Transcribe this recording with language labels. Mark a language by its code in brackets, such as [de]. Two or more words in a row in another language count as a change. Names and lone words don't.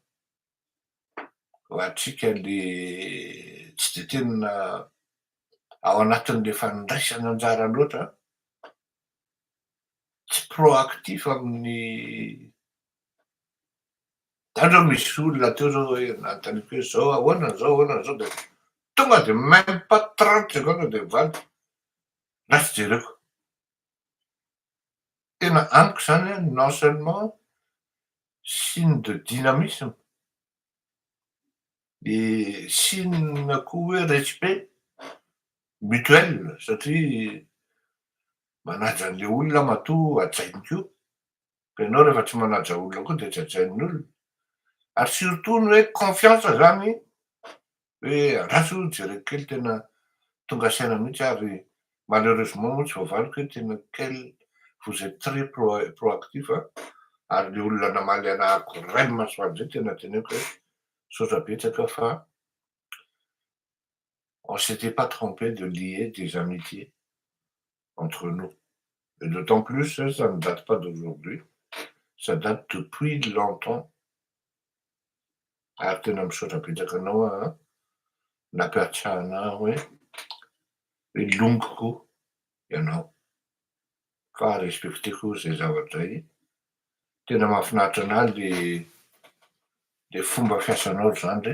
[mg] ho antsika le tsy dia tena ao anatin'le fandraisana anjara loatra, tsy proactif amin'ny zany zao misy olona teo zao hoe nanontaniako hoe zao ahoana zao dia tonga dia [fr] même pas 30 secondes [mg] dia mivaly, lasa jereko. Tena amiko zany [fr] non seulement signe de dynamisme [mg] dia signe koa hoe [fr] respect mutuel [mg] satria manaja an'le olona matoa hajainy koa, fa ianao rehefa tsy manaja olona koa dia tsy hajain'ny olona, ary surtout ny hoe confiance zany hoe andraso jereko kely tena tonga saina mihitsy ary malheureusement moa tsy voavaliko hoe tena kely [fr] vous êtes très proactif [mg] ary le olona namaly anahako iray masoandro zay tena teneniko hoe saotra betsaka fa [fr] on s'était pas trompé de lier des amitiés entre nous. Et d'autant plus, ça ne date pas d'aujourd'hui. Ça date depuis longtemps. [mg] Ary tena misaotra betsaka anao a, nampiatrana hoe longoko ianao. Fa respekteko zay zavatra zay. Tena mahafinaritra anahy le fomba fiasanao zany re.